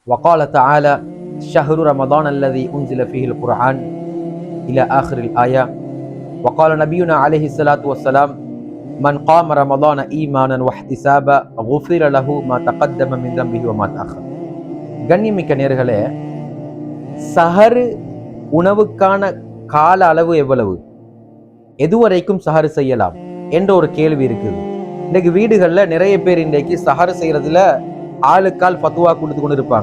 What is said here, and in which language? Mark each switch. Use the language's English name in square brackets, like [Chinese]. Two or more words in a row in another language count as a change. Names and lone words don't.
[Arabic] وقال تعالى شهر رمضان الذي أنزل فيه القرآن إلى آخر الآية. وقال نبينا عليه الصلاة والسلام من قام رمضان إيمانا واحتسابا غفر له ما تقدم من ذنبه وما تأخر. [Tamil] கண்ணியமிக்க நேயர்களே, சஹர் உணவுக்கான கால அளவு எவ்வளவு, எதுவரைக்கும் சஹர் செய்யலாம் என்ற ஒரு கேள்வி இருக்குது. இன்னைக்கு வீடுகள்ல நிறைய பேர் இன்றைக்கு சஹர் செய்யறதுல ஆளுக்கால் ஃபத்வா கொடுத்து கொண்டு இருப்பாங்க.